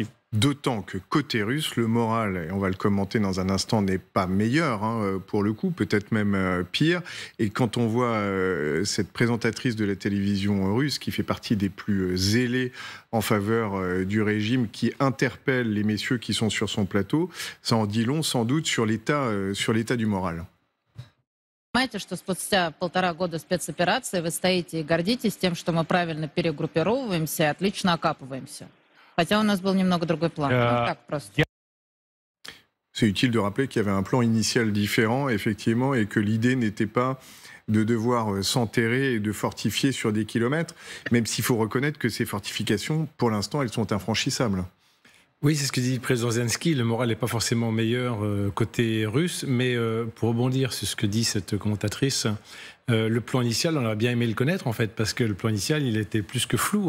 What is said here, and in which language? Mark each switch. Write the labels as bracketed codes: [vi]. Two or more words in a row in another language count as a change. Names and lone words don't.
[fr] D'autant que côté russe, le moral, et on va le commenter dans un instant, n'est pas meilleur, pour le coup, peut-être même pire. Et quand on voit cette présentatrice de la télévision russe, qui fait partie des plus zélés en faveur du régime, qui interpelle les messieurs qui sont sur son plateau, ça en dit long sans doute sur l'état du moral. [ru] Понимаете, что спустя 1,5 года спецоперации вы стоите и гордитесь тем, что мы правильно перегруппировываемся и отлично окапываемся. Хотя у нас был немного другой план. Так просто. [fr] C'est utile de rappeler qu'il y avait un plan initial différent, effectivement, et que l'idée n'était pas de devoir s'enterrer et de fortifier sur des kilomètres, même s'il faut reconnaître que ces fortifications, pour l'instant, elles sont infranchissables. Oui, c'est ce que dit le président Zelensky. Le moral n'est pas forcément meilleur côté russe, mais pour rebondir sur ce que dit cette commentatrice, le plan initial, on aurait bien aimé le connaître en fait, parce que le plan initial, il était plus que flou.